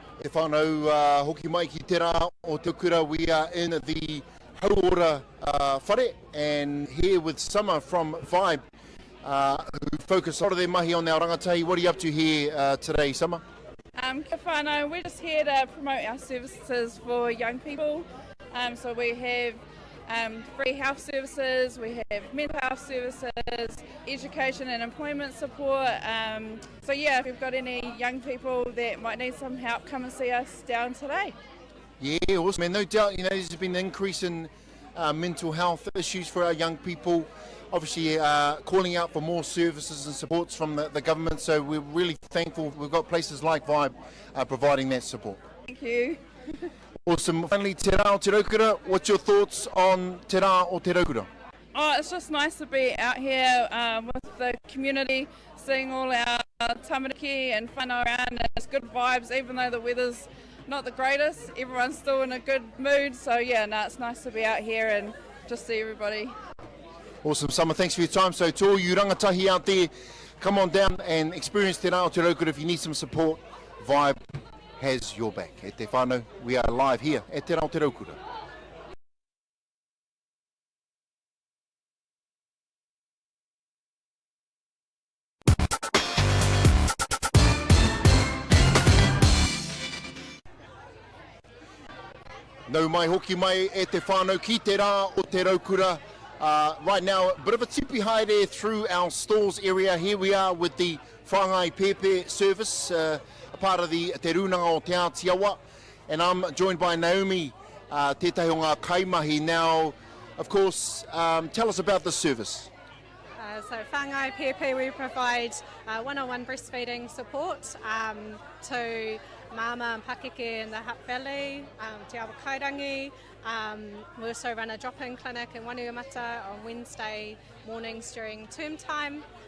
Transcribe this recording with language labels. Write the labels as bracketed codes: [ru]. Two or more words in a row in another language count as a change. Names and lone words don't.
[mi] whānau, hoki mai ki te rā o te kura. [en] We are in the [mi] Hauora whare, [en] and here with Summer from Vibe, who focus a lot of their mahi on our rangatahi. What are you up to here today, Summer? [mi] Kia whānau, [en] we're just here to promote our services for young people. So we have free health services, we have mental health services, education and employment support. So yeah, if you've got any young people that might need some help, come and see us down today. Yeah, awesome. And no doubt, there's been an increase in mental health issues for our young people. Obviously, calling out for more services and supports from the government. So we're really thankful we've got places like Vibe providing that support. Thank you. Awesome. Finally, te rā o te raukura. What's your thoughts on te rā o te raukura? Oh, it's just nice to be out here with the community, seeing all our tamariki and whānau around, and it's good vibes, even though the weather's not the greatest. Everyone's still in a good mood, so yeah, it's nice to be out here and just see everybody. Awesome, Summer, thanks for your time. So to all you rangatahi out there, come on down and experience te rā o te raukura. If you need some support, Vibe has your back. [mi] E te whānau, [en] we are live here at te rā o te raukura. [mi] Nau mai hoki mai e te whānau ki te rā o te raukura. [en] Right now, a bit of a tipi high there through our stalls area. Here we are with the whāngai pepe service, a part of the te runanga o te Atiawa. And I'm joined by Naomi, [mi] tētahi o ngā kaimahi. [en] Now, of course, tell us about the service. So whāngai pepe, we provide one-on-one breastfeeding support to mama and pakeke in the Hutt Valley, te Kikorangi. We also run a drop-in clinic in Wainuiomata on Wednesday mornings during term time.